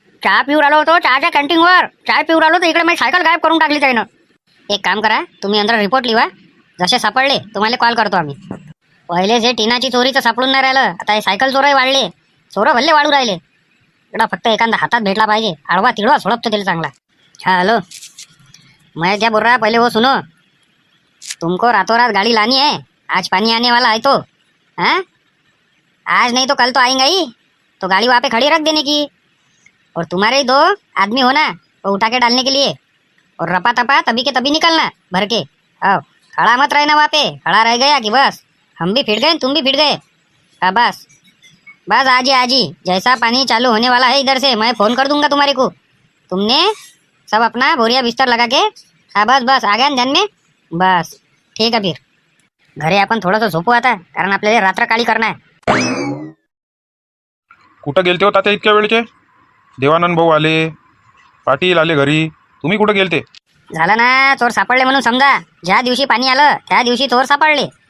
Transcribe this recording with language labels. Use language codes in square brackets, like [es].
[mr] चहा पिऊ राहिलो होतो चहाच्या कॅन्टीनवर चाय पिऊ राहिलो तर इकडे माझी सायकल गायब करून टाकली त्यानं. एक काम करा, तुम्ही अंदर रिपोर्ट लिहा. जसे सापडले तुम्हाला कॉल करतो आम्ही. पहिले जे टिनाची चोरीचं सापडून नाही राहिलं, आता हे सायकल चोरही वाढले. चोरं भल्ले वाढू राहिले. इकडं फक्त एखादा हातात भेटला पाहिजे, आडवा तिडवा सोडपतो त्याला चांगला. [hi] हाँ हेलो, मैं क्या बोल रहा है पहले वो सुनो. तुमको रातों रात गाड़ी लानी है, आज पानी आने वाला है तो हाँ, आज नहीं तो कल तो आएंगा ही, तो गाड़ी वहाँ पे खड़ी रख देने की. और तुम्हारे ही 2 आदमी हो ना, वो उठा के डालने के लिए. और रपा तपा तभी के तभी निकलना भर के. आओ, खड़ा मत रहना वहाँ पे. खड़ा रह गया कि बस हम भी फिट गए तुम भी फिट गए. हाँ बस बस आज ही जैसा पानी चालू होने वाला है इधर से मैं फ़ोन कर दूंगा तुम्हारे को. तुमने सब अपना बोरिया बिस्तर लगा के. हाँ बस बस आ गया ना ध्यान में. [mr] बस ठीक आहे. फिर घरी आपण थोडंसं झोपू आता, कारण आपल्याला रात्र काळी करणार आहे. कुठं गेलते हो तात्या इतक्या वेळचे? देवानंद भाऊ आले, पाटील आले घरी, तुम्ही कुठं गेलते? झालं ना, चोर सापडले म्हणून समजा. ज्या दिवशी पाणी आलं त्या दिवशी चोर सापडले.